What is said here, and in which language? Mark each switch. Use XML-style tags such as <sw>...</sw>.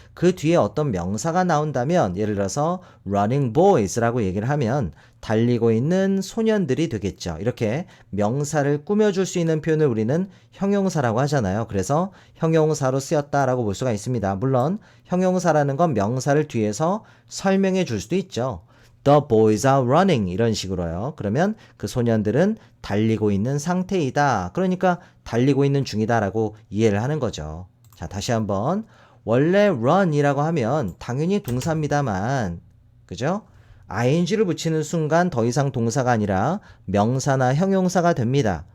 <ko>그 뒤에 어떤 명사가 나온다면 예를 들어서</ko> <en>running boys</en> <ko>라고 얘기를 하면 달리고 있는 소년들이 되겠죠. 이렇게 명사를 꾸며줄 수 있는 표현을 우리는 형용사라고 하잖아요. 그래서 형용사로 쓰였다라고 볼 수가 있습니다. 물론 형용사라는 건 명사를 뒤에서 설명해 줄 수도 있죠.</ko> <en>The boys are running 이런 식으로요.</en> <ko>그러면 그 소년들은 달리고 있는 상태이다. 그러니까 달리고 있는 중이다라고 이해를 하는 거죠. 자, 다시 한번 원래 run이라고 하면 당연히 동사입니다만 그죠? ing를 붙이는 순간 더 이상 동사가 아니라 명사나 형용사가 됩니다.</ko>